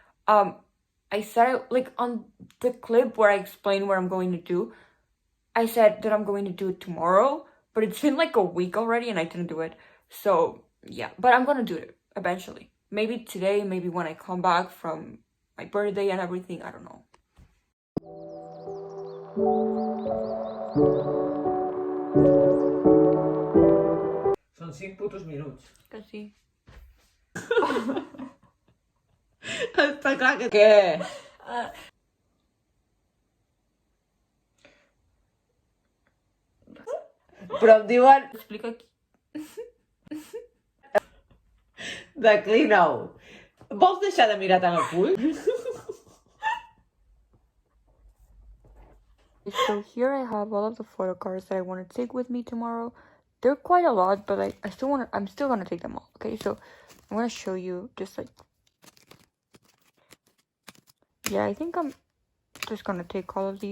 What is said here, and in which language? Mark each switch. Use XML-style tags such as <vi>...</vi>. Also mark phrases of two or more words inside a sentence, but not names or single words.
<en>I said, like, on the clip where I explained what I'm going to do, I said that I'm going to do it tomorrow, but it's been like a week already and I didn't do it. So yeah, but I'm gonna do it eventually. Maybe today, maybe when I come back from my birthday and everything, I don't know.</en> <ca>Són 5 putos minuts. Que sí. Està clar que... Què? Però em diuen... Explica aquí. Declina-ho. Vols deixar de mirar tant el cul?</ca> <en>So here I have all of the photo cards that I want to take with me tomorrow. They're quite a lot, but like I'm still gonna take them all. Okay, so I'm gonna show you just like, yeah, I think I'm just gonna take all of these.</en>